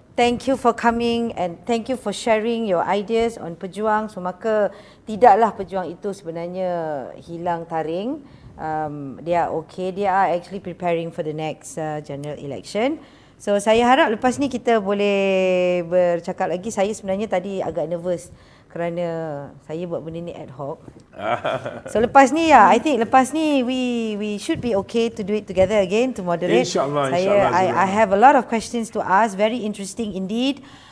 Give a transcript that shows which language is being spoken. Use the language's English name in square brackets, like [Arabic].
[English] Thank you for coming and thank you for sharing your ideas on Pejuang. [Malay] So, maka tidaklah Pejuang itu sebenarnya hilang taring. [English] They are okay. They are actually preparing for the next general election. [Malay] So, saya harap lepas ni kita boleh bercakap lagi. Saya sebenarnya tadi agak nervous kerana saya buat benda ni ad hoc. [English] So, [Malay] lepas ni [English] I think lepas ni we should be okay to do it together again to moderate. [Malay] InsyaAllah. [English] I have a lot of questions to ask. Very interesting indeed.